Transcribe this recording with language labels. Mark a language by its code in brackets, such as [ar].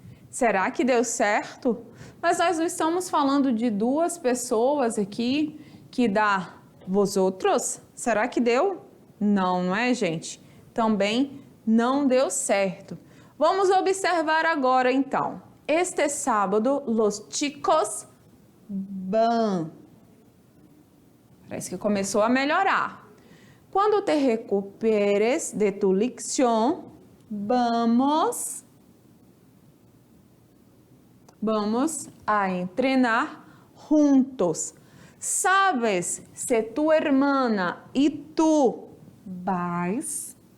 [pt] Será que deu certo? Mas nós não estamos falando de duas pessoas aqui que dá vosotros? Será que deu? Não, não é, gente? Também não deu certo. Vamos observar agora, então. [es] Este sábado, los chicos van. [pt] Parece que começou a melhorar. [es] Quando te recuperes de tu lección, vamos a entrenar juntos. ¿Sabes se tu hermana e tu vais?